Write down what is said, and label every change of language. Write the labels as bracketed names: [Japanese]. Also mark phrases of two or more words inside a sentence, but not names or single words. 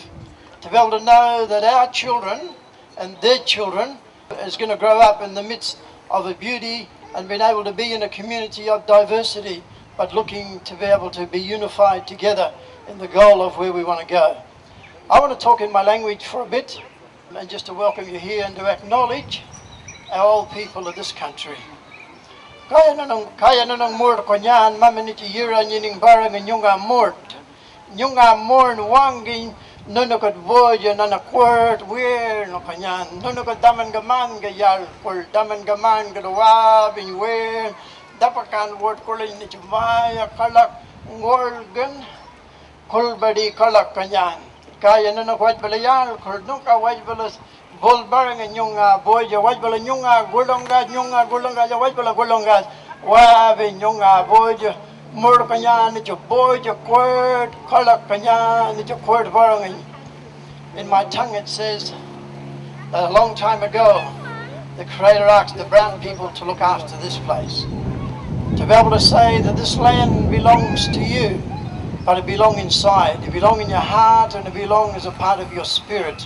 [English] To be able to know that our children and their children is going to grow up in the midst of a beauty and being able to be in a community of diversity, but looking to be able to be unified together in the goal of where we want to go. I want to talk in my language for a bit, and just to welcome you here and to acknowledge our old people of this country. [Nyungar] Kaya na nang mort ko niyan, maminiti yira nining barang nyunga mort. Nyunga mort wangin nunukot voya na nakwert wir no kanyan. Nunukot daman gaman gayal kul daman gaman gadawa bin wir. Dapakan word kulay ni chumaya kalak ngorgan kulbadi kalak kanyan. Kaya na nakwat balayal kul nuka waj balas Vol barang yung boy ja waj bala yung gulongga ja waj bala gulongga wabe yung boy ja mur kanya ni jo boy ja kwert kalak kanya ni jo kwert barang. [English] In my tongue it says that a long time ago the Creator asked the brown people to look after this place, to be able to say that this land belongs to you, but it belongs inside, it belongs in your heart, and it belongs as a part of your spirit.